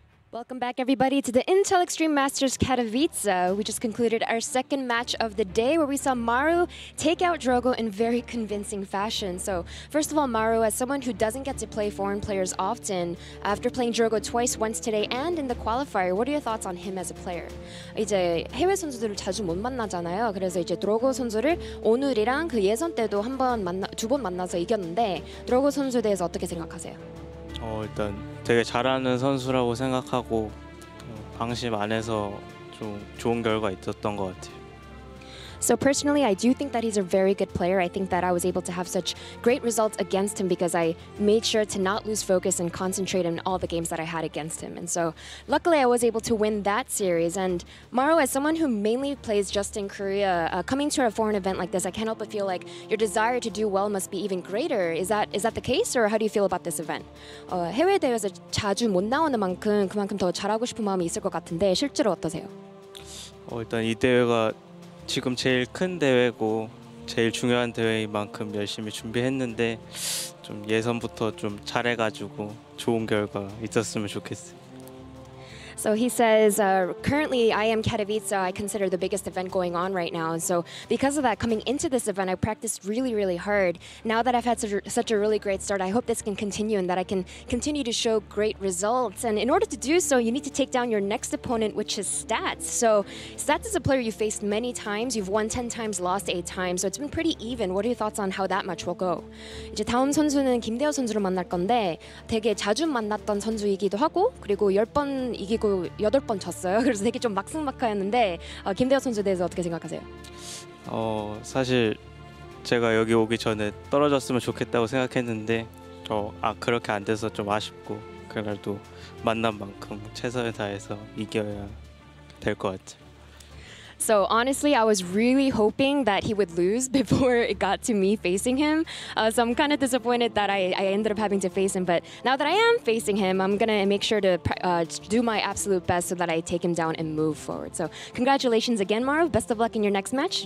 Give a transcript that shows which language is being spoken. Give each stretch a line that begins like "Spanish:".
English: Welcome back, everybody, to the Intel Extreme Masters Katowice. We just concluded our second match of the day where we saw Maru take out Drogo in very convincing fashion. So, first of all, Maru, as someone who doesn't get to play foreign players often, after playing Drogo twice, once today and in the qualifier, what are your thoughts on him as a player?
Korean: 이제 해외 선수들을 자주 못 만나잖아요. 그래서 이제 드로고 선수를 오늘이랑 그 예선 때도 두 번 만나서 이겼는데 드로고 선수에 대해서 어떻게 생각하세요? 일단 되게 잘하는 선수라고 생각하고 방심 안에서 좀 좋은 결과 있었던 것 같아요.
English: So personally, I do think that he's a very good player. I think that I was able to have such great results against him because I made sure to not lose focus and concentrate in all the games that I had against him. And so luckily I was able to win that series. And Maru, as someone who mainly plays just in Korea, coming to a foreign event like this, I can't help but feel like your desire to do well must be even greater. Is that the case, or how do you feel about this event?
Korean: 해외 대회에서 자주 못 나오는 만큼 그만큼 더 잘하고 싶은 마음이 있을 것 같은데 실제로 어떠세요? 일단 이 대회가 지금 제일 큰 대회고 제일 중요한 대회인 만큼 열심히 준비했는데 좀 예선부터 좀 잘해가지고 좋은 결과 있었으면 좋겠어요.
English: So he says, currently IEM Katowice I consider the biggest event going on right now. And so because of that, coming into this event, I practiced really, really hard. Now that I've had such a really great start, I hope this can continue and that I can continue to show great results. And in order to do so, you need to take down your next opponent, which is Stats. So Stats is a player you faced many times. You've won 10 times, lost 8 times. So it's been pretty even. What are your thoughts on how that match will go?
Korean: 이제 다음 선수는 김대호 선수를 만날 건데 되게 자주 만났던 선수이기도 하고 그리고 10번 이기고 8번 졌어요. 그래서 되게 좀 막승막하였는데 김대호 선수에 대해서 어떻게 생각하세요? 사실 제가 여기 오기 전에 떨어졌으면 좋겠다고 생각했는데 그렇게 안 돼서 좀 아쉽고 그래도 만난 만큼 최선을 다해서 이겨야 될 것 같아요.
English: So honestly, I was really hoping that he would lose before it got to me facing him. So I'm kind of disappointed that I ended up having to face him. But now that I am facing him, I'm going to make sure to do my absolute best so that I take him down and move forward. So congratulations again, Maru. Best of luck in your next match.